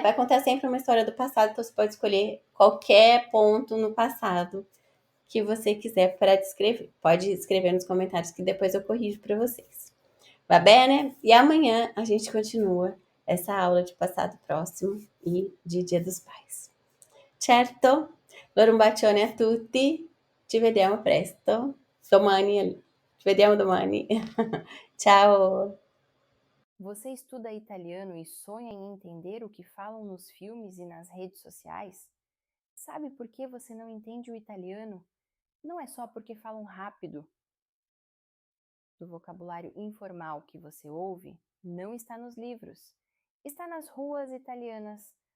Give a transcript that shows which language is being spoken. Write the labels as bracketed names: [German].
[Portuguese] Vai contar sempre uma história do passado, então você pode escolher qualquer ponto no passado que você quiser para descrever. Pode escrever nos comentários que depois eu corrijo para vocês. [Italian] Va bene? [Portuguese] E amanhã a gente continua essa aula de passado próximo e de Dia dos Pais. Certo? [Italian] Allora un bacione a tutti, ci vediamo presto. Domani, ci vediamo domani. Ciao! [Portuguese] Você estuda italiano e sonha em entender o que falam nos filmes e nas redes sociais? Sabe por que você não entende o italiano? Não é só porque falam rápido. O vocabulário informal que você ouve não está nos livros, está nas ruas italianas.